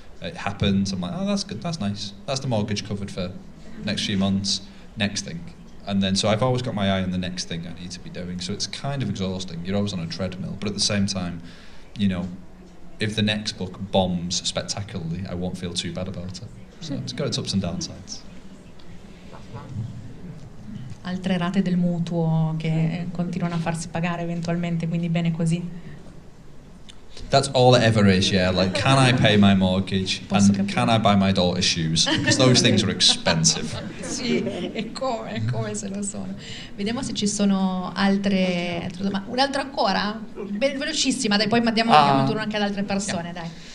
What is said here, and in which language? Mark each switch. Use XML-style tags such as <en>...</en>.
<en>It happens, I'm like, oh, that's good, that's nice. That's the mortgage covered for next few months, next thing. And then, so I've always got my eye on the next thing I need to be doing. So it's kind of exhausting. You're always on a treadmill. But at the same time, you know, if the next book bombs spectacularly, I won't feel too bad about it. So it's got its ups and downsides.</en> <it>Altre rate del mutuo che continuano a farsi pagare eventualmente, quindi bene così.</it> <en>That's all it ever is, yeah. Like, can I pay my mortgage? And can I buy my daughter's shoes? Because those things are expensive.</en> <it>Sì, è come se lo sono. Vediamo se ci sono altre domande. Un'altra ancora? Velocissima, dai, poi diamo il turno anche ad altre persone, dai.</it>